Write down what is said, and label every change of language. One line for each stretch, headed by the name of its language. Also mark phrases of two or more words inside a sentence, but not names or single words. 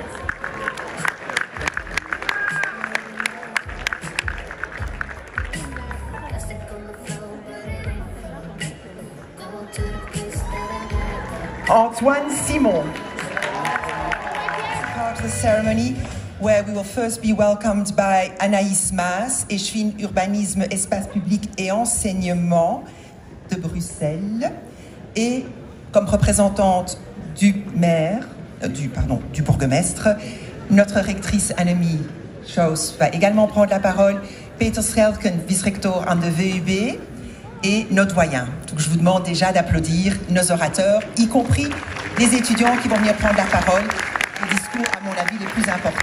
French: Antoine Simon.
English: Part of the ceremony where we will first be welcomed by Anaïs Maas,
French: échevine urbanisme, espace public et enseignement de Bruxelles, et comme représentante du maire, du bourgmestre, notre rectrice Annemie Schaus va également prendre la parole,
Dutch: Peter Schelken, vice-rector aan de VUB,
French: et notre doyen. Donc je vous demande déjà d'applaudir nos orateurs, y compris les étudiants qui vont venir prendre la parole. Le discours, à mon avis, le plus important.